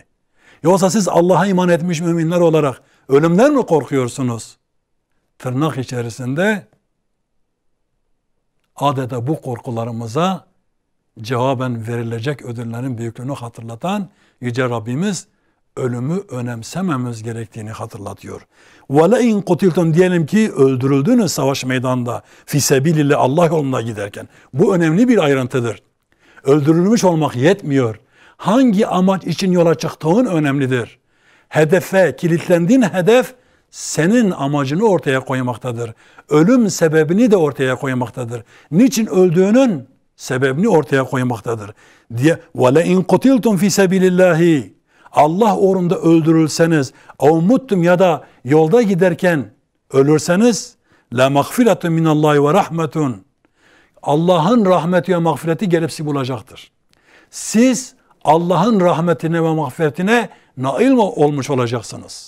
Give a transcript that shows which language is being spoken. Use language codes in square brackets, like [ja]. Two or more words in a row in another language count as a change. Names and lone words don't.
[tr] Yoksa siz Allah'a iman etmiş müminler olarak ölümden mi korkuyorsunuz? Tırnak içerisinde adeta bu korkularımıza cevaben verilecek ödüllerin büyüklüğünü hatırlatan Yüce Rabbimiz ölümü önemsememiz gerektiğini hatırlatıyor. [ar] وَلَاِنْ قُتِلْتُمْ [tr] diyelim ki öldürüldünüz savaş meydanında [ar] في سبيل الله [tr] Allah yolunda giderken. Bu önemli bir ayrıntıdır. Öldürülmüş olmak yetmiyor. Hangi amaç için yola çıktığın önemlidir. Hedefe, kilitlendiğin hedef senin amacını ortaya koymaktadır. Ölüm sebebini de ortaya koymaktadır. Niçin öldüğünün sebebini ortaya koymaktadır. Diye [ar] وَلَاِنْ قُتِلْتُمْ فِي سَبِيلِ اللّٰهِ [tr] Allah uğrunda öldürülseniz, avmuttum ya da yolda giderken ölürseniz, [ar] لمغفرة من الله ورحمة. [tr] Allah'ın rahmeti ve mağfireti gelip sizi bulacaktır. Siz Allah'ın rahmetine ve mağfiretine nail olmuş olacaksınız.